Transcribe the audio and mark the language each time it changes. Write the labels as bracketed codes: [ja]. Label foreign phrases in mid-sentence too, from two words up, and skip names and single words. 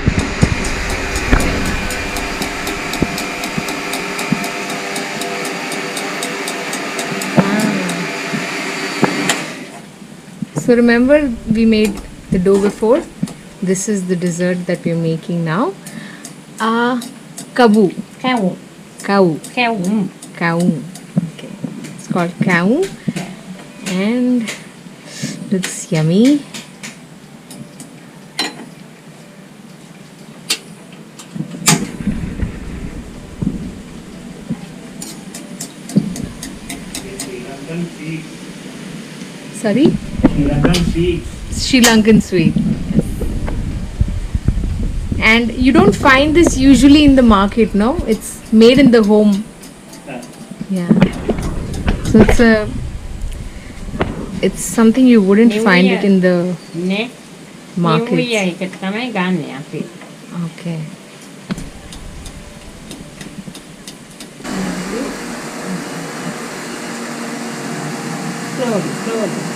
[en] So remember we made the dough before. This is the dessert that we're making now. Kabu. [si] කැවුම්. [en] Kau. [si] කැවුම්. [en] Kau. Okay. It's called kau. And looks yummy. Sorry? Sri Lankan sweet. Sri Lankan sweet. And you don't find this usually in the market, no? It's made in the home. Yeah. So it's something you wouldn't New find Year. it in the නේ. market. [si] නිව් ඉයර් එකට තමයි ගන්න අපි. [en] Okay. slowly, slowly.